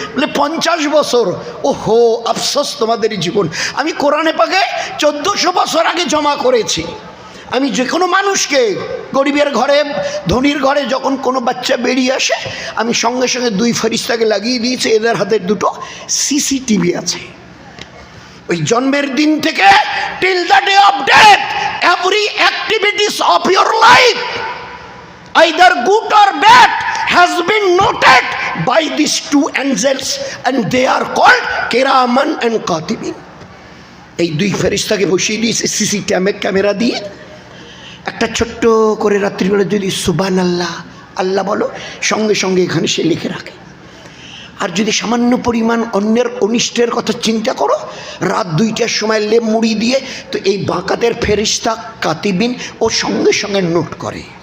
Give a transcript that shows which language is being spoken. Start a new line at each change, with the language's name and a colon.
Bangla: বলে 50 বছর। ওহো, আফসোস তোমাদের জীবন। আমি কোরআনে পাকে 1400 বছর আগে জমা করেছি। আমি যে কোনো মানুষকে, গরিবের ঘরে ধনীর ঘরে যখন কোনো বাচ্চা বেরিয়ে আসে, আমি সঙ্গে সঙ্গে দুই ফেরেশতাকে লাগিয়ে দিয়েছি, এদের হাতে দুটো সিসিটিভি আছে। ওই জন্মের দিন থেকে
English: Till the day of death, every activities of your life, either good or bad, has been noted by these two angels and they are called kiraman and katibin.
Bangla: এই দুই ফেরেশতাকে বসিয়ে দিয়েছে সিসি ক্যামেরা দিয়ে। একটা ছোট্ট করে রাত্রিবেলা যদি সুবহানাল্লাহ আল্লাহ বলো, সঙ্গে সঙ্গে এখানে সে লিখে রাখে। আর যদি সামান্য পরিমাণ অন্যের অনিষ্টের কথা চিন্তা করো, রাত 2টার সময় লেপ মুড়ি দিয়ে, তো এই বাঁকাতের ফেরেশতা কাতিবিন ও সঙ্গে সঙ্গে নোট করে।